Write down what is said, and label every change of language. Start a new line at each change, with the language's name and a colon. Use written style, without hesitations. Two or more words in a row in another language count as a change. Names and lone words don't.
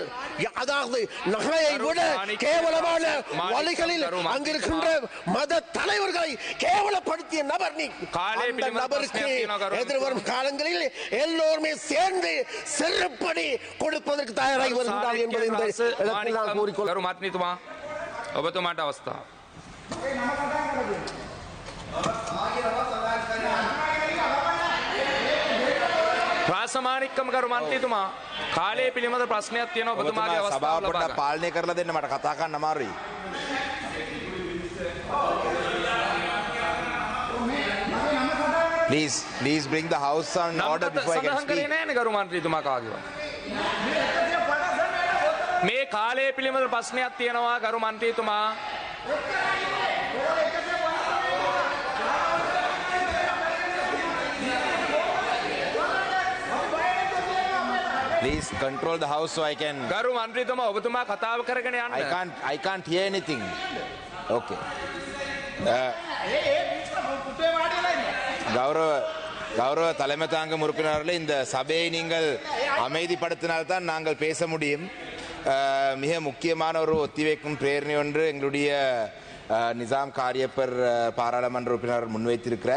Tamil: அதாவது நகையை விட கேவலமான வழிகளில் அங்கிருக்கின்ற மத தலைவர்களை கேவலப்படுத்திய நபர் நீ. அந்த நபருக்கு எதிர்வரும் காலங்களில் எல்லோருமே சேர்ந்து செருப்படி கொடுப்பதற்கு தயாராகி வருகின்றார் என்பதை இந்த இடத்தில் நான் கூறிக்கொள்கிறேன்.
Sinhala: මාත්මීතුමා ඔබතුමාට අවස්ථාව. ප්‍රාසමානිකම කරු මන්ත්‍රීතුමා කාලය පිළිබඳ ප්‍රශ්නයක් තියෙනවා ඔබතුමාගේ අවස්ථාව ලබා ගන්න. පාලනය කරලා දෙන්න, මට කතා කරන්න අමාරුයි.
English: Please bring the house on order before I can speak.
Sinhala: සඳහන් කරේ නෑනේ කරු මන්ත්‍රීතුමා කාගේවත්. මේ කාලය පිළිබඳ ප්‍රශ්නයක් තියෙනවා කරු මන්ත්‍රීතුමා.
English: Please control the house so I can.
Sinhala: කරු මන්ත්‍රීතුමා ඔබතුමා කතාව කරගෙන යන්න.
English: I can't hear anything. Okay.
Tamil: கௌரவ தலைமை தாங்கும் உறுப்பினர்களே, இந்த சபையை நீங்கள் அமைதிப்படுத்தினால்தான் நாங்கள் பேச முடியும். மிக முக்கியமான ஒரு ஒத்திவைக்கும் பிரேரணை ஒன்று எங்களுடைய நிசாம் காரியப்பர் பாராளுமன்ற உறுப்பினர் முன்வைத்திருக்கிறார்.